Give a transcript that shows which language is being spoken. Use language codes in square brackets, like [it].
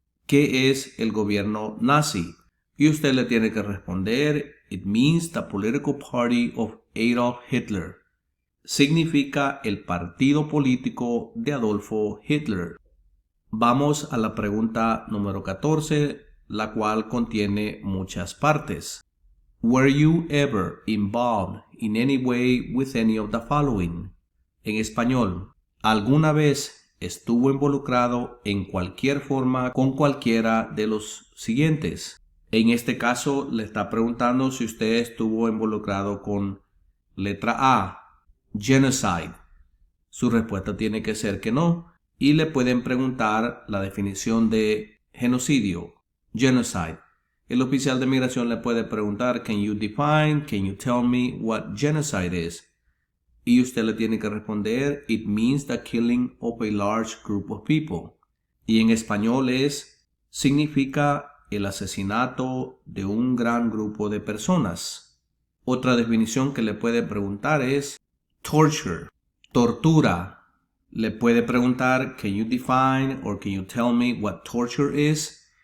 [es] ¿Qué es el gobierno nazi? Y usted le tiene que responder [en] "It means the political party of Adolf Hitler." [es] Significa el partido político de Adolfo Hitler. Vamos a la pregunta número 14, la cual contiene muchas partes. [en] Were you ever involved in any way with any of the following? [es] En español, ¿alguna vez estuvo involucrado en cualquier forma con cualquiera de los siguientes? En este caso, le está preguntando si usted estuvo involucrado con letra A, genocide. Su respuesta tiene que ser que no. Y le pueden preguntar la definición de genocidio, genocide. El oficial de migración le puede preguntar, [en] can you tell me what genocide is? [es] Y usted le tiene que responder, [en] it means the killing of a large group of people. [es] Y en español significa el asesinato de un gran grupo de personas. Otra definición que le puede preguntar es torture, tortura. Le puede preguntar, [en] can you define or can you tell me what torture is?